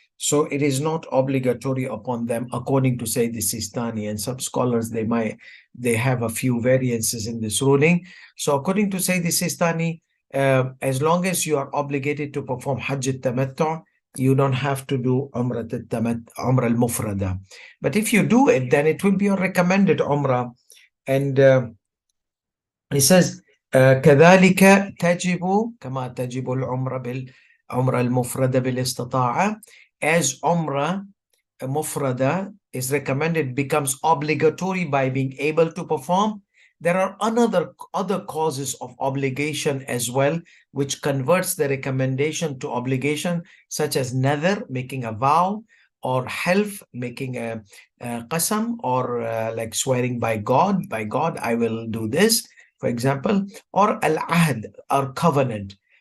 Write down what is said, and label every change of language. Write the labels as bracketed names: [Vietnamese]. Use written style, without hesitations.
[English] So it is not obligatory upon them, according to say the Sistani, and some scholars they have a few variances in this ruling. So according to say the Sistani, as long as you are obligated to perform Hajj al-Tamattu', you don't have to do Umrah al-Mufradah. But if you do it, then it will be a recommended Umrah. And he says, [Arabic] كذلك تجب كما تجب العمرة المفردة بالاستطاعة. [English] As Umrah mufradah is recommended, becomes obligatory by being able to perform. There are other causes of obligation as well, which converts the recommendation to obligation, such as nadhr, making a vow, or half, making a qasam, or like swearing by God, I will do this, for example, or al-ahd, or covenant.